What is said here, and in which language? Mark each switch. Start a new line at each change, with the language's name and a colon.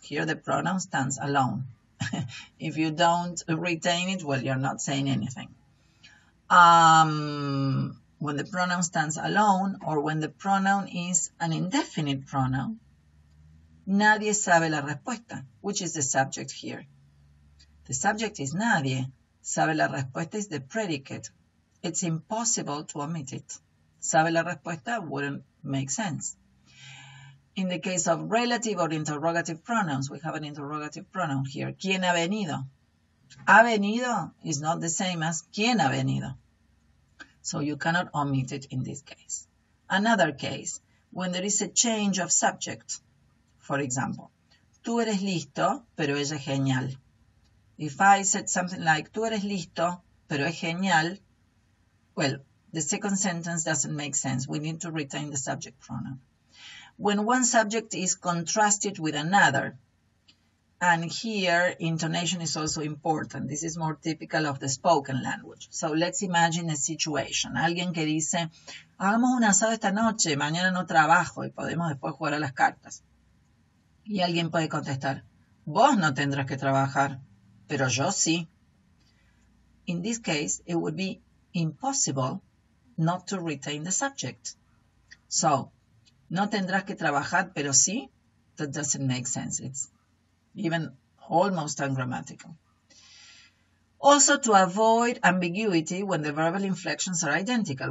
English: Here the pronoun stands alone. If you don't retain it, well, you're not saying anything. When the pronoun stands alone, or when the pronoun is an indefinite pronoun,
Spanish: nadie sabe la respuesta.
English: Which is the subject here? The subject is nadie.
Spanish: Sabe la respuesta
English: is the predicate. It's impossible to omit it.
Spanish: Sabe la respuesta
English: wouldn't make sense. In the case of relative or interrogative pronouns, we have an interrogative pronoun here.
Spanish: ¿Quién ha venido? Ha venido
English: is not the same as
Spanish: ¿Quién ha venido?
English: So you cannot omit it in this case. Another case, when there is a change of subject. For example,
Spanish: tú eres listo, pero ella es genial.
English: If I said something like,
Spanish: tú eres listo, pero es genial,
English: well, the second sentence doesn't make sense. We need to retain the subject pronoun. When one subject is contrasted with another, and here intonation is also important. This is more typical of the spoken language. So let's imagine a situation.
Spanish: Alguien que dice, hagamos un asado esta noche, mañana no trabajo y podemos después jugar a las cartas. Y alguien puede contestar, vos no tendrás que trabajar, pero yo sí.
English: In this case, it would be impossible not to retain the subject.
Spanish: So, no tendrás que trabajar, pero sí,
English: that doesn't make sense. It's even almost ungrammatical. Also, to avoid ambiguity when the verbal inflections are identical.